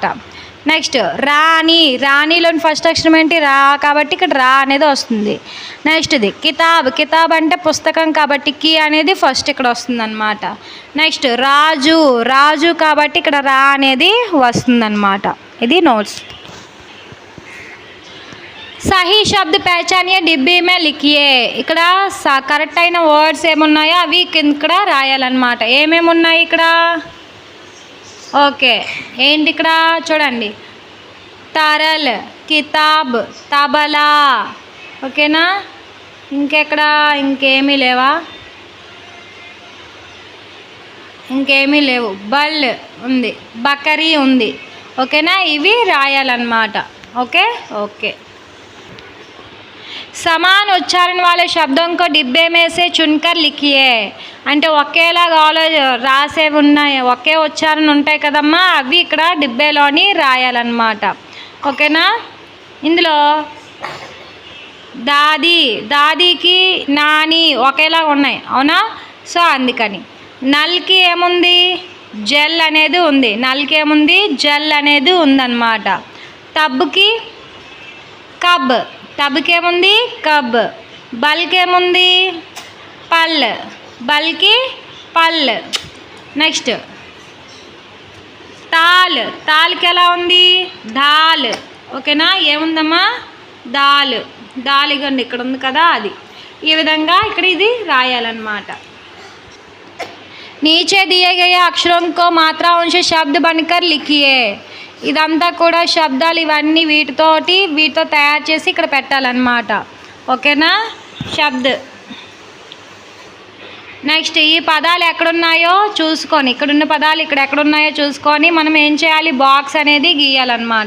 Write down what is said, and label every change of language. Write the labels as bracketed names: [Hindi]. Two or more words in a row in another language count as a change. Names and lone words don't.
[Telugu] నెక్స్ట్ రాణి. రాణిలోని ఫస్ట్ అక్షరం ఏంటి, రా కాబట్టి ఇక్కడ రా అనేది వస్తుంది. నెక్స్ట్ ఇది కితాబ్. కితాబ్ అంటే పుస్తకం కాబట్టి కీ అనేది ఫస్ట్ ఇక్కడ వస్తుంది అన్నమాట. నెక్స్ట్ రాజు. రాజు కాబట్టి ఇక్కడ రా అనేది వస్తుందన్నమాట. ఇది నోట్స్. [Hindi] सही शब्द पहचानिए डिब्बी में लिखिए. [Telugu] ఇక్కడ కరెక్ట్ అయిన వర్డ్స్ ఏమున్నాయో అవి ఇక్కడ రాయాలన్నమాట. ఏమేమి ఉన్నాయి ఇక్కడ, ఓకే ఏంటి ఇక్కడ చూడండి, [Hindi] तरल, किताब, तबला. [Telugu] ఓకేనా, ఇంకెక్కడ ఇంకేమీ లేవా, ఇంకేమీ లేవు. బల్ ఉంది, బకరీ ఉంది. ఓకేనా, ఇవి రాయాలన్నమాట. [English] okay okay. [Hindi] समान उच्चारण वाले शब्दों को डिब्बे में से चुनकर लिखिए. [Telugu] అంటే ఒకేలాగా రాసేవి ఉన్నాయి, ఒకే ఉచ్చారణ ఉంటాయి కదమ్మా, అవి ఇక్కడ డిబ్బేలోని రాయాలన్నమాట. ఓకేనా, ఇందులో దాది, దాదీకి నాని ఒకేలాగా ఉన్నాయి అవునా, సో అందుకని. నల్కి ఏముంది, జెల్ అనేది ఉంది. నల్కి ఏముంది, జెల్ అనేది ఉందన్నమాట. తబ్కి కబ్. టబ్కి ఏముంది, కబ్. బల్కి ఏముంది, పల్. బల్కి పల్. నెక్స్ట్ తాల్. తాల్కి ఎలా ఉంది, ధాల్. ఓకేనా, ఏముందమ్మా, దాల్. దాల్ ఇగండి ఇక్కడ ఉంది కదా, అది. ఈ విధంగా ఇక్కడ ఇది రాయాలన్నమాట. [Hindi] नीचे दिए गए अक्षरों को मात्राओं से शब्द बनकर लिखिए. [Telugu] ఇదంతా కూడా శబ్దాలు ఇవన్నీ వీటితో తయారు చేసి ఇక్కడ పెట్టాలన్నమాట. ఓకేనా, శబ్ద్. నెక్స్ట్ ఈ పదాలు ఎక్కడున్నాయో చూసుకొని, ఇక్కడున్న పదాలు ఇక్కడ ఎక్కడున్నాయో చూసుకొని మనం ఏం చేయాలి, బాక్స్ అనేది గీయాలన్నమాట.